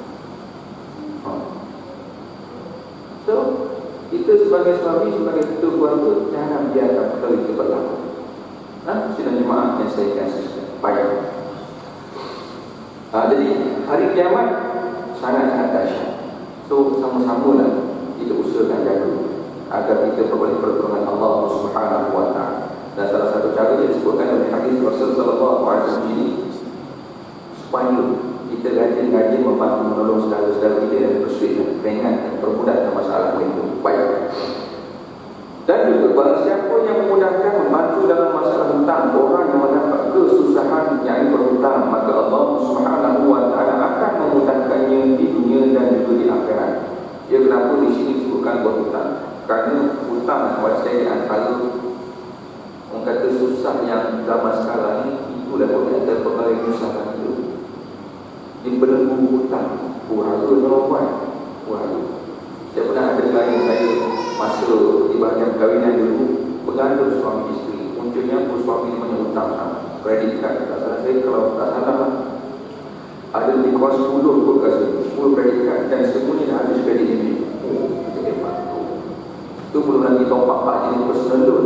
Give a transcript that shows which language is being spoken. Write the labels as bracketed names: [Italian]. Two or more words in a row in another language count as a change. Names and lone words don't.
[Malay] So, kita sebagai suami, sebagai ketua keluarga, jangan biarkan perkara itu berlaku. Sidang jemaah yang saya kasih baik. Jadi hari kiamat sangat-sangat dahsyat. So, sama-samalah kita usahakan jaga agar kita berbalik pertolongan Allah [Arabic] سبحانه وتعالى. [Malay] Dan salah satu cara yang disebutkan oleh hadis Rasulullah [Arabic] صلى الله عليه وسلم [Malay] ini supaya kita rajin-rajin membantu menolong saudara-saudara kita yang bersulit ringan dan permudah masalah mereka. Baik. Dan juga barang siapa yang memudahkan membantu dalam masalah hutang orang yang mendapat kesusahan yang berhutang, maka Allah [Arabic] سبحانه وتعالى [Malay] akan memudahkannya di dunia dan juga di akhirat. Ya, kenapa di sini disebutkan berhutang? Kerana hutang buat saya di antara orang kata susah yang zaman sekarang ni itulah berkata perkara yang susah itu dia belenggu hutang pura-pura perempuan pura-pura. Saya pernah ada klien saya masa di bahagian perkahwinan dulu bergaduh suami isteri munculnya pun suami punya hutang sama [English] kredit card [Malay] tak salah saya kalau tak salah ada lebih kurang 10 kot rasa 10 [English] kredit card [Malay] dan semuanya dah habis kredit ini macam hebat tu belum lagi [English] top up [Malay] jenis [English] personal loan.